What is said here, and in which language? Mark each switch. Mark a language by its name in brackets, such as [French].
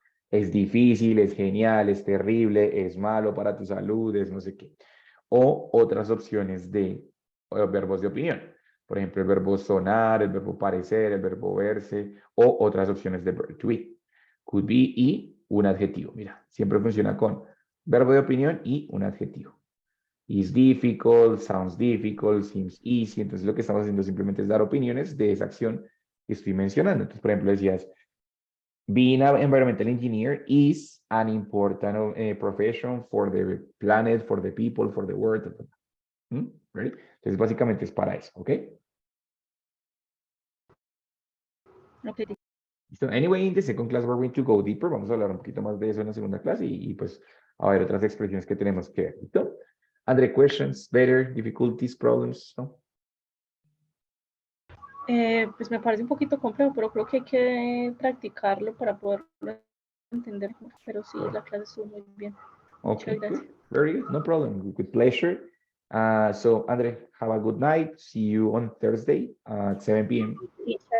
[Spanish] Es difícil, es genial, es terrible, es malo para tu salud, es no sé qué. O otras opciones de verbos de opinión. Por ejemplo, el verbo sonar, el verbo parecer, el verbo verse, o otras opciones de [English] verb to be. Could be [Spanish] y un adjetivo. Mira, siempre funciona con verbo de opinión y un adjetivo. [English] Is difficult, sounds difficult, seems easy. [Spanish] Entonces lo que estamos haciendo simplemente es dar opiniones de esa acción que estoy mencionando. Entonces, por ejemplo, decías, [English] being an environmental engineer is an important profession for the planet, for the people, for the world. Right? [Spanish] Entonces, básicamente es para eso, ¿ok? [English] Okay. So anyway, in the second class, we're going to go deeper. [Spanish] Vamos a hablar un poquito más de eso en la segunda clase y pues a ver otras expresiones que tenemos que ver. ¿Listo? [English] Andre, questions, better, difficulties, problems, [Spanish] ¿no? Pues me parece un poquito complejo, pero creo que hay que practicarlo para poderlo entender mejor. Pero sí, la clase estuvo muy bien. [English] Okay, good. Very good. No problem. With pleasure. So, Andre, have a good night. See you on Thursday at 7 p.m. Thank you very much. Goodbye. Have a good night and sleep tight, okay?